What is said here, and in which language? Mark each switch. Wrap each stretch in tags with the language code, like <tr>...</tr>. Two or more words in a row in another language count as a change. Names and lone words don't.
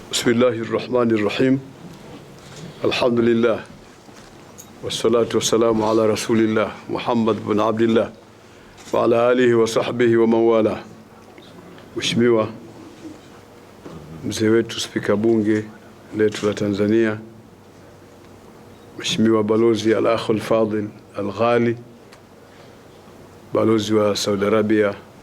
<ar>Bismillahirrahmanirrahim. Alhamdulillah. والصلاة والسلام على رسول الله محمد بن عبد الله وعلى آله وصحبه ووالاه.</ar> <sw>Mheshimiwa mzee wetu spika bunge letu la Tanzania, Mheshimiwa balozi</sw> <ar>الأخ الفاضل الغالي,</ar> <sw>balozi wa Saudi Arabia</sw>